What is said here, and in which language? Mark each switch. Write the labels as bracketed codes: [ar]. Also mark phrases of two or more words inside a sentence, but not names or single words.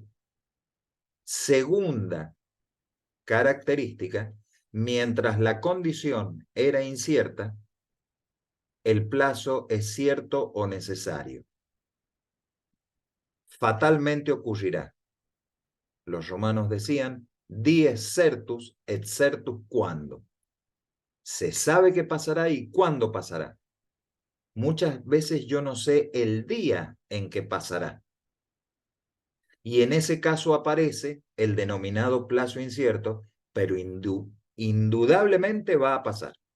[es] Segunda característica, mientras la condición era incierta, el plazo es cierto o necesario. Fatalmente ocurrirá. Los romanos decían, [la] dies certus et certus quando. [es] Se sabe qué pasará y cuándo pasará. Muchas veces yo no sé el día en que pasará. Y en ese caso aparece el denominado plazo incierto, pero indudablemente va a pasar.